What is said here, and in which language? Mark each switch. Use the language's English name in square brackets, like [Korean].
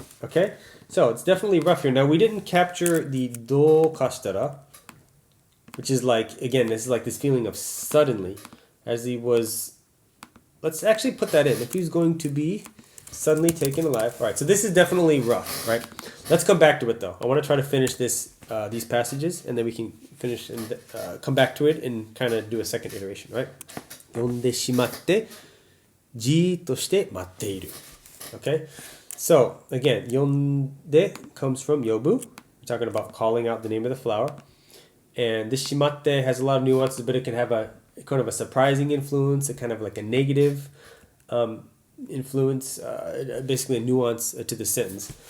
[English] Okay, so it's definitely rough here. Now we didn't capture the do kashitara, which is like, again, this is like this feeling of suddenly, as he was. Let's actually put that in. If he's going to be suddenly taken alive. All right, so this is definitely rough, right? Let's come back to it though. I want to try to finish this these passages, and then we can finish and come back to it and kind of do a second iteration, right? [Japanese] 呼んでしまってじーっとして待っている. [English] Okay, so again, 呼んで comes from yobu. We're talking about calling out the name of the flower, and this shimatte has a lot of nuances, but it can have a kind of a surprising influence, a kind of like a negative influence, basically a nuance to the sentence.